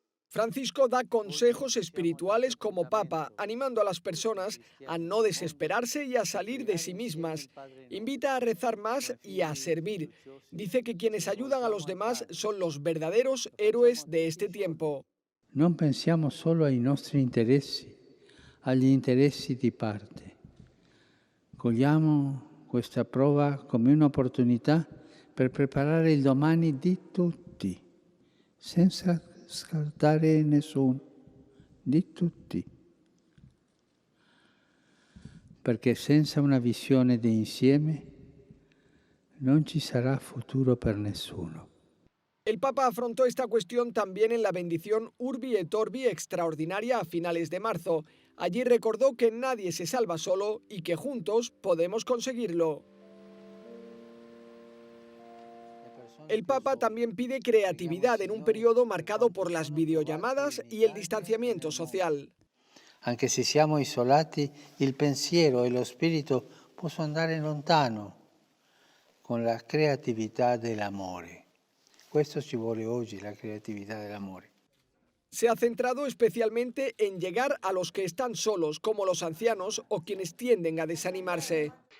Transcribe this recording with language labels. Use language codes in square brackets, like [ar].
[es] Francisco da consejos espirituales como Papa, animando a las personas a no desesperarse y a salir de sí mismas. Invita a rezar más y a servir. Dice que quienes ayudan a los demás son los verdaderos héroes de este tiempo. [it] Non pensiamo solo ai nostri interessi, agli interessi di parte. Cogliamo questa prova come un'opportunità per preparare il domani di tutti, senza scartare nessuno, di tutti. Perché senza una visione di insieme non ci sarà futuro per nessuno. [es] El Papa afrontó esta cuestión también en la bendición Urbi et Orbi extraordinaria a finales de marzo. Allí recordó que nadie se salva solo y que juntos podemos conseguirlo. El Papa también pide creatividad en un periodo marcado por las videollamadas y el distanciamiento social. [it] Anche se siamo isolati, il pensiero e lo spirito possono andare lontano con la creatività dell'amore. Questo ci vuole oggi, la creatività dell'amore. [es] Se ha centrado especialmente en llegar a los que están solos, como los ancianos o quienes tienden a desanimarse.